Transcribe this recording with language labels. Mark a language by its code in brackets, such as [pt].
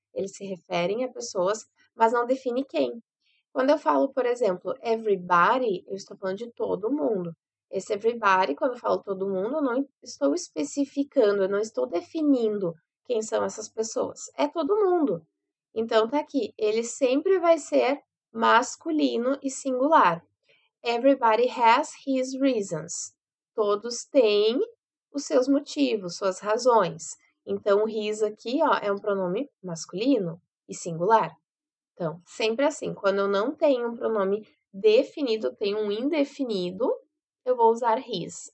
[pt] Eles se referem a pessoas, mas não define quem. Quando eu falo, por exemplo, everybody, eu estou falando de todo mundo. Esse everybody, quando eu falo todo mundo, eu não estou especificando, eu não estou definindo quem são essas pessoas. É todo mundo. Então tá aqui, ele sempre vai ser masculino e singular. [en] Everybody has his reasons. [pt] Todos têm os seus motivos, suas razões. Então, o his aqui, ó, é um pronome masculino e singular. Então, sempre assim, quando eu não tenho um pronome definido, eu tenho um indefinido, eu vou usar his.